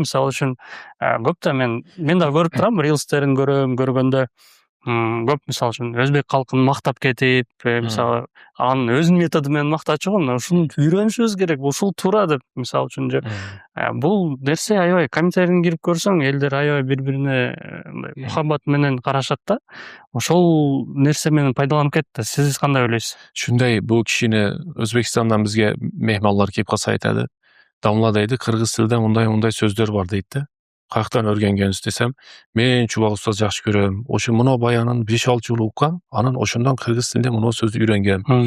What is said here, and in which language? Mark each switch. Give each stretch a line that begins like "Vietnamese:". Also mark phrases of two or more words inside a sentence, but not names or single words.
Kyrgyz: Мисалы үчүн көптө мен да көрүп турам, рилстерин көргөндө көп мисалы үчүн өзбек калкын мактап кетип, мисалы анын өзүнүн методу менен мактачу го. Ушуну үйрөнүшүбүз керек, ушул туура деп мисалы үчүн же бул нерсе аябай комментарийин кирип көрсөң, элдер аябай бири-бирине мындай мухаббат менен карашат да. Ошол нерсе менен пайдаланып кетти. Сиз кандай ойлойсуз?
Uzbek: Shunday, bu kishini O'zbekistondan bizga mehmonlar kelib qolsa aytadi. Domla deydi, qirg'iz tilida unday so'zlar bor deydi. Qayerdan o'rgangansiz desam, men Chubaq ustoz yaxshi ko'raman. O'sha muno bayonin 5-6 yil o'qigan, anan o'shandan qirg'iz tilida muno so'zni o'rgangan.